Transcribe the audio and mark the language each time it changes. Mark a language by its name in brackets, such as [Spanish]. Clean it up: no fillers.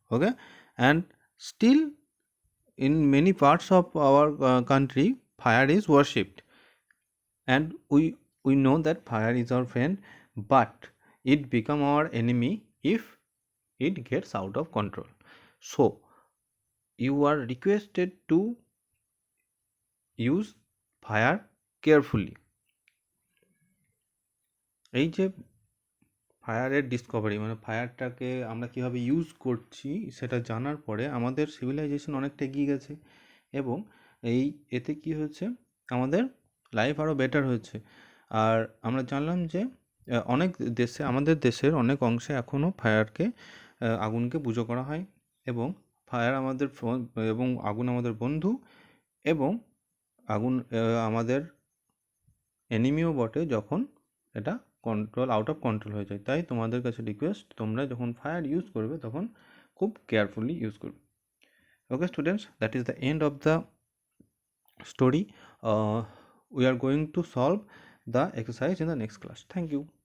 [English] Okay, and still in many parts of our country, fire is worshipped, and we know that fire is our friend, but it become our enemy if it gets out of control. So you are requested to use fire carefully. [Bangla] এই যে ফায়ারের Discovery, মানে ফায়ারটাকে আমরা কীভাবে use করছি সেটা জানার পরে আমাদের সিভিলাইজেশন অনেকটা এগিয়ে গেছে, এবং এতে কি হয়েছে, আমাদের লাইফ আরও বেটার হয়েছে। আর আমরা জানলাম যে অনেক দেশে, আমাদের দেশের অনেক অংশে এখনও আগুনকে পুজো করা হয়, এবং ফায়ার আমাদের এবং আগুন আমাদের বন্ধু, এবং আগুন আমাদের এনিমিও বটে যখন এটা আউট অফ কন্ট্রোল হয়ে যায়। তাই তোমাদের কাছে রিকোয়েস্ট, তোমরা যখন ফায়ার ইউজ করবে তখন খুব কেয়ারফুলি ইউজ করবে। [English] Okay students, that is the end of the story. We are going to solve the exercise in the next class. Thank you.